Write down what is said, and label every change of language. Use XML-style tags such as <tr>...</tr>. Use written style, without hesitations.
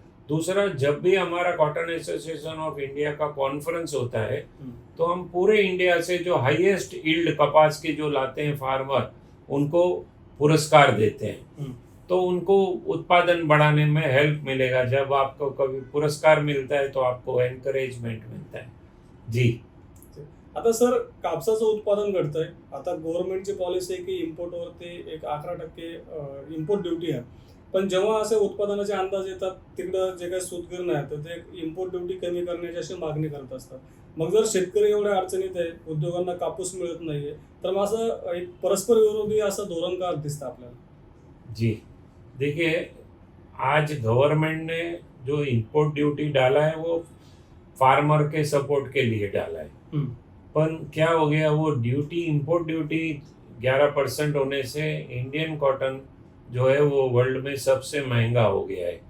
<hi>दूसरा, जब भी हमारा कॉटन एसोसिएशन ऑफ इंडिया का कॉन्फ्रेंस होता है तो हम पूरे इंडिया से जो हाईएस्ट यील्ड कपास की जो लाते हैं फार्मर, उनको पुरस्कार देते हैं। तो उनको उत्पादन बढ़ाने में हेल्प मिलेगा। जब आपको कभी पुरस्कार मिलता है तो आपको एनकरेजमेंट मिलता है। जी,</hi> <mr>आता सर कापसाचं उत्पादन घडतंय, आता गव्हर्नमेंटची पॉलिसी आहे की इम्पोर्टवरती एक 11% इम्पोर्ट ड्युटी आहे, पण जेव्हा असे उत्पादनाचे अंदाज येतात तिकडं जे काही सूतगिरण आहे तर ते इम्पोर्ट ड्युटी कमी करण्याची अशी मागणी करत असतात। मग जर शेतकरी एवढ्या अडचणीत आहे, उद्योगांना कापूस मिळत नाहीये, तर मग असं एक परस्पर विरोधी असं धोरण का दिसतं आपल्याला?</mr> <hi>जी, देखिए, आज गवर्नमेंट ने जो इम्पोर्ट ड्यूटी डाला है वो फार्मर के सपोर्ट के लिए डाला है, पर क्या हो गया, वो ड्यूटी इम्पोर्ट ड्यूटी 11% होने से इंडियन कॉटन जो है वो वर्ल्ड में सबसे महंगा हो गया है।</hi>